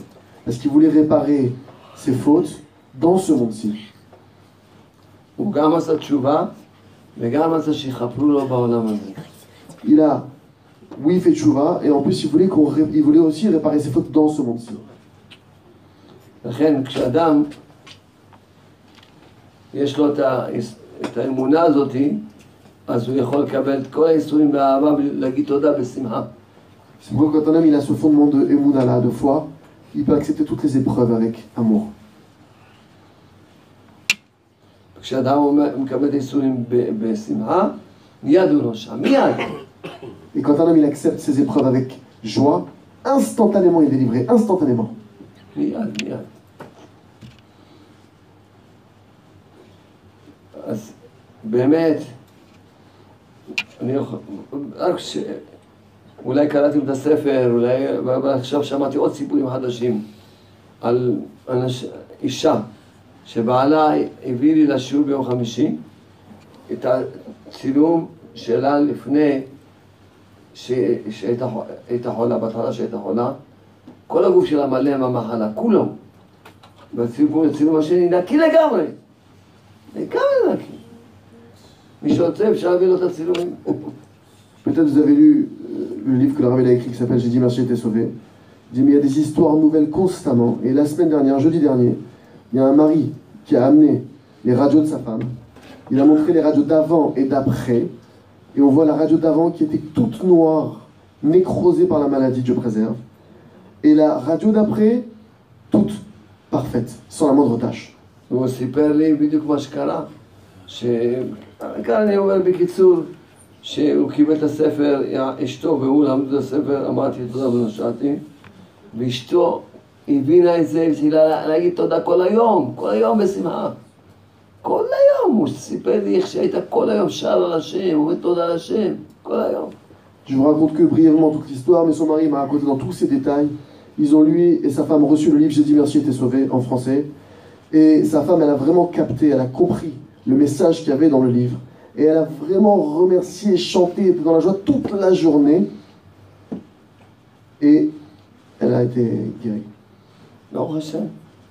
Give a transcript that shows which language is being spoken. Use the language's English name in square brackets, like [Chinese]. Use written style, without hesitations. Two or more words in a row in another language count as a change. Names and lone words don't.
[French] Parce qu'il voulait réparer ses fautes dans ce monde-ci. [Hebrew] הוא גם עשה תשובה וגם עשה שיחפרו לו בעולם הזה. [French] Il a, oui, fait tchouva, et en plus il voulait aussi réparer ses fautes dans ce monde-ci. [Hebrew] לכן כשאדם יש לו את האמונה הזאת, אז הוא יכול לקבל את כל האיסורים באהבה ולהגיד תודה בשמחה. [French] C'est pourquoi quand un homme il a ce fondement de émouna là, de foi, il peut accepter toutes les épreuves avec amour. [Hebrew] כשאדם מקבל את האיסורים בשמחה, מיד הוא נושע, מיד. [French] Et quand un homme il accepte ses épreuves avec joie, instantanément il est délivré, instantanément. [Hebrew] מיד. אז באמת, אולי קראתי את הספר, אולי עכשיו שמעתי עוד סיפורים חדשים על אישה שבעלה הביא לי לשיעור ביום חמישי את הצילום שלה לפני שהייתה חולה, בהתחלה שהייתה חולה, כל הגוף שלה מלא מהמחלה, כולו. והצילום השני נקי לגמרי. לגמרי נקי. מי שרוצה אפשר להביא לו את הצילומים. [French] Peut-être vous avez lu le livre que le Rav a écrit qui s'appelle J'ai dit merci, j'étais sauvé. Il dit mais il y a des histoires nouvelles constamment. Et la semaine dernière, jeudi dernier, il y a un mari qui a amené les radios de sa femme. Il a montré les radios d'avant et d'après. Et on voit la radio d'avant qui était toute noire, nécrosée par la maladie, Dieu préserve. Et la radio d'après, toute parfaite, sans la moindre tâche. [Hebrew] הוא סיפר לי בדיוק מה שקרה, כאן אני אומר בקיצור, שהוא קיבל את הספר, אשתו והוא למדו את הספר, אמרתי תודה ונושעתי, ואשתו הבינה את זה, והתחילה להגיד תודה כל היום בשמחה. כל היום, הוא סיפר לי איך שהיית כל היום שר על השם, הוא אומר תודה על השם, כל היום. [French] Je vous raconte que brièvement toute l'histoire, mais son mari m'a raconté dans tous ses détails. Ils ont lui et sa femme reçu le livre J'ai dit merci, j'étais sauvé en français. Et sa femme, elle a vraiment capté, elle a compris le message qu'il y avait dans le livre. Et elle a vraiment remercié, chanté, était dans la joie toute la journée. Et elle a été guérie. [Hebrew] ברוך השם.